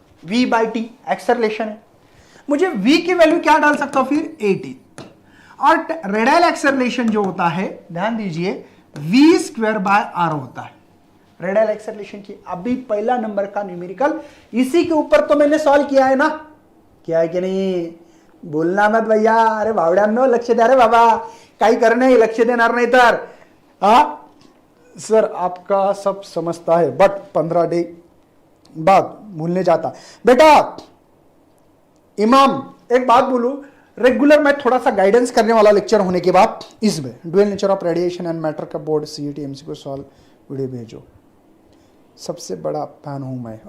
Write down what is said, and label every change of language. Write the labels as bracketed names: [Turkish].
[Hindi] v by T acceleration है। मुझे v की वैल्यू क्या डाल सकता हूं फिर? 80। और रेडियल एक्सेलरेशन जो होता है, ध्यान दीजिए, v स्क्वायर बाय आर होता है रेडियल एक्सेलरेशन की। अभी पहला नंबर का न्यूमेरिकल इसी के ऊपर तो मैंने सॉल्व किया है ना, किया है कि नहीं? बोलना मत भैया, [Marathi] अरे बावड्यांनो लक्ष द्या रे बाबा, काही करणे लक्ष देणार नाही तर। [Hindi] हा सर आपका सब समझता है बट 15 डे बाद भूलने जाता। बेटा इमाम एक बात बोलूं, रेगुलर मैं थोड़ा सा गाइडेंस करने वाला लेक्चर होने के बाद इसमें dual nature of radiation and matter का board CET MCQ solve video भेजो, सबसे बड़ा फैन हूं मैं।